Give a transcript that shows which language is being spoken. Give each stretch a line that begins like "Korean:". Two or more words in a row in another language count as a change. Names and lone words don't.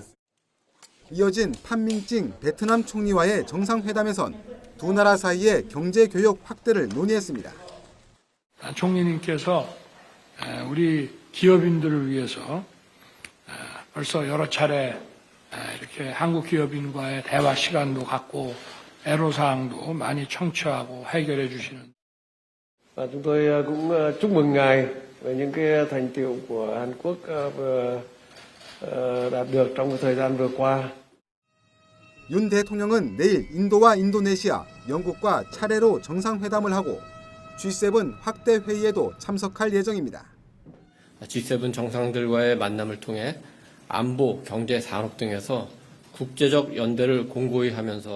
Korean: 이어진 판민징 베트남 총리와의 정상회담에선 두 나라 사이의 경제 교역 확대를 논의했습니다. 총리님께서 우리 기업인들을 위해서 벌써 여러 차례 이렇게 한국 기업인과의 대화 시간도 갖고 애로사항도 많이 청취하고 해결해 주시는.
Vietnamese: Chúng tôi cũng chúc mừng ngài về những cái thành tựu của Hàn Quốc vừa đạt được trong thời gian vừa qua.
Korean: 윤 대통령은 내일 인도와 인도네시아, 영국과 차례로 정상회담을 하고 G7 확대 회의에도 참석할 예정입니다. G7 정상들과의 만남을 통해 안보, 경제, 산업 등에서 국제적 연대를 공고히 하면서